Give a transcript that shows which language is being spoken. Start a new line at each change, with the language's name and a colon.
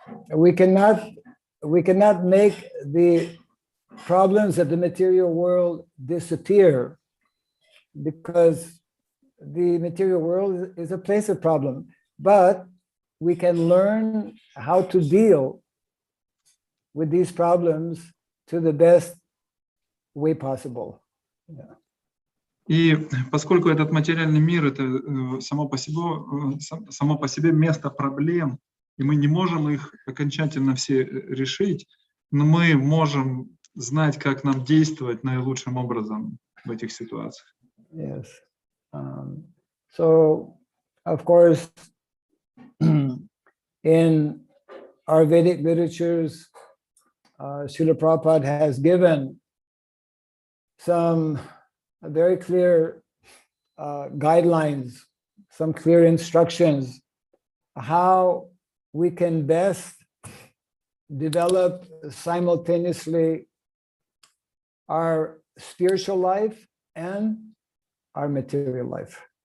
English: We cannot make the problems of the material world disappear, because the material world is a place of problem, but we can learn how to deal with these problems to the best way possible. Yeah.
Russian: И поскольку этот материальный мир это само по себе место проблем, и мы не можем их окончательно все решить, но мы можем знать, как нам действовать наилучшим образом в этих ситуациях.
English: Yes. So, of course, in our Vedic literatures, Srila Prabhupada has given some very clear guidelines, some clear instructions, how we can best develop simultaneously our spiritual life and our material life.